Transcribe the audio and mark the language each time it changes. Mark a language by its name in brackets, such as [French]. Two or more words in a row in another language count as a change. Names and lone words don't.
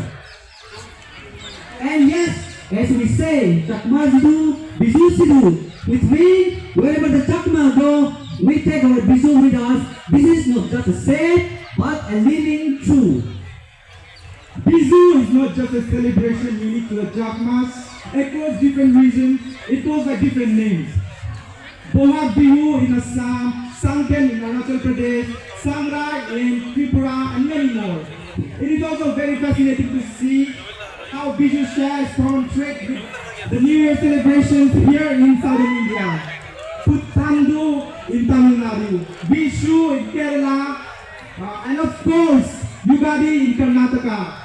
[English] And yes, as we say, [Chakma] Chakma Sidu, Bisu Sidu, [English] which means wherever the Chakma go, we take our Bisu with us. This is not just a say, but a living truth. Bisu is not just a celebration unique to the Chakmas. Across different regions, it goes by different names. Bohag Bihu in Assam, Sangken in Arunachal Pradesh, Sangrai in Tripura and many more. It is also very fascinating to see how Bisu shares common trait with the New Year celebrations here in southern India. Puthandu in Tamil Nadu, Vishu in Kerala, and of course Yugadi in Karnataka.